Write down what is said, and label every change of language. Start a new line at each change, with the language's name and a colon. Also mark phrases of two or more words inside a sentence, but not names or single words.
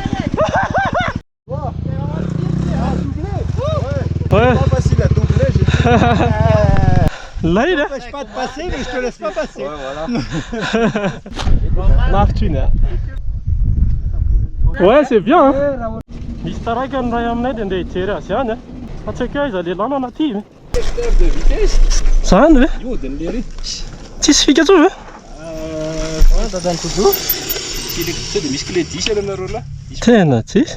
French: Ouais. Pas facile à doubler, j'ai dit. Là il est. Je pas de passer, mais je te laisse pas passer. Ouais, voilà. Martine. Ouais, c'est bien. Hein.
Malagasy: Misy taraiky ny ray aminay dia andeha hijery azy ihany. Fa tsy haiko aiza le lalana aty ve.
French: Secteur de vitesse.
Malagasy: Zany ve? Iodiny le ry. Tsisy fika tsony ve? Dadany toujours. Tsy dia misy clé 10 anareo là. Tena tsisy.